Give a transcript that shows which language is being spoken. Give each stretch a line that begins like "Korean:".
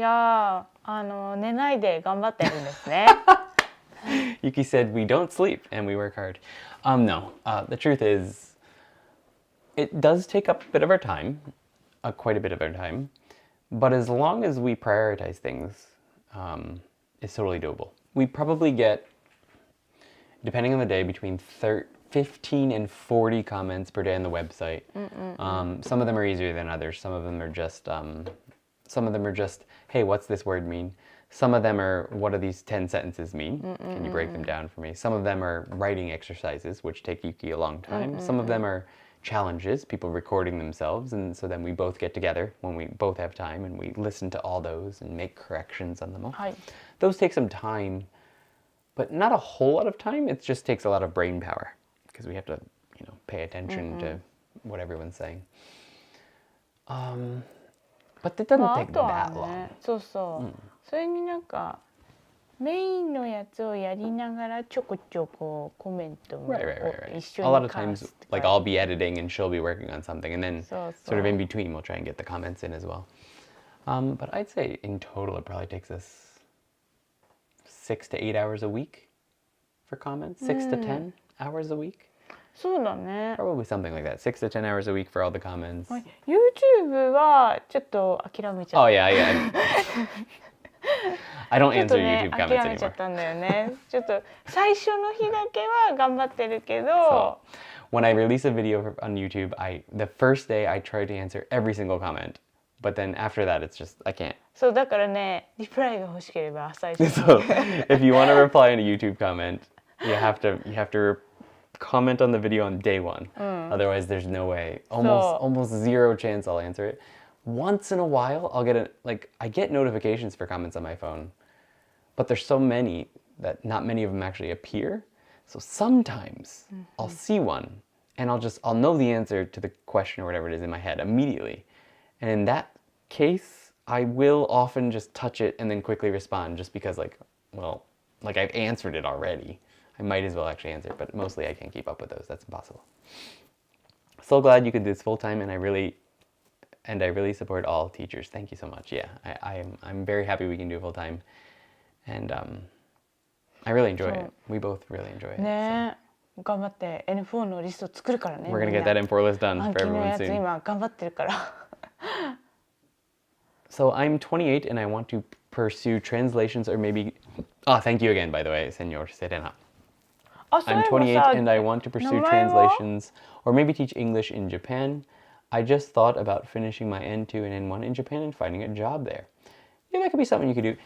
Japanese: や寝ないで頑張ってるんですね。
English: Yuki said we don't sleep and we work hard. No, the truth is, it does take up a bit of our time, quite a bit of our time, but as long as we prioritize things, it's totally doable. We probably get, depending on the day, between 15 and 40 comments per day on the website. Some of them are easier than others. Some of them are just, hey, what's this word mean? Some of them are, what do these 10 sentences mean? Can you break them down for me? Some of them are writing exercises, which take Yuki a long time. Some of them are challenges, people recording themselves, and so then we both get together when we both have time and we listen to all those and make corrections on them all. Those take some time, but not a whole lot of time. It just takes a lot of brain power because we have to, pay attention to what everyone's saying. But it doesn't take that long.
Japanese: それになんかメインのやつをやりながらちょこちょこコメントも一緒に
English: A lot of times, like I'll be editing and she'll be working on something, and then sort of in between we'll try and get the comments in as well. But I'd say in total it probably takes us 6 to 8 hours a week for comments. 6 to 10 hours a week.
Japanese: そうだね。
English: Probably something like that. 6 to 10 hours a week for all the comments.
Japanese: YouTube はちょっと諦めちゃった。
English: Oh yeah. I don't answer YouTube comments anymore.
Japanese: 諦めちゃったんだよね。ちょっと最初の日だけは頑張ってるけど。
English: When I release a video on YouTube, the first day I try to answer every single comment, but then after that it's just I can't.
Japanese: そうだからね、リプライが欲しければ最初。
English: So if you want to reply in a YouTube comment, you have to comment on the video on day one. Otherwise, there's no way. Almost zero chance I'll answer it. Once in a while, I get notifications for comments on my phone, but there's so many that not many of them actually appear. So sometimes I'll see one and I'll know the answer to the question or whatever it is in my head immediately. And in that case, I will often just touch it and then quickly respond just because I've answered it already. I might as well actually answer it, but mostly I can't keep up with those. That's impossible. So glad you could do this full time, and I really support all teachers. Thank you so much. Yeah, I'm very happy we can do it full time, and I really enjoy it. We both really enjoy it.
Japanese: ね、頑張って N4 のリスト作るからね。
English: We're gonna get that N4 list done for everyone soon.
Japanese: 暗記のやつ今頑張ってるから。
English: So I'm 28 and I want to pursue translations or maybe. Thank you again, by the way, Senor Serena. I'm 28 and I want to pursue translations or maybe teach English in Japan. I just thought about finishing my N2 and N1 in Japan and finding a job there. Yeah, that could be something you could do.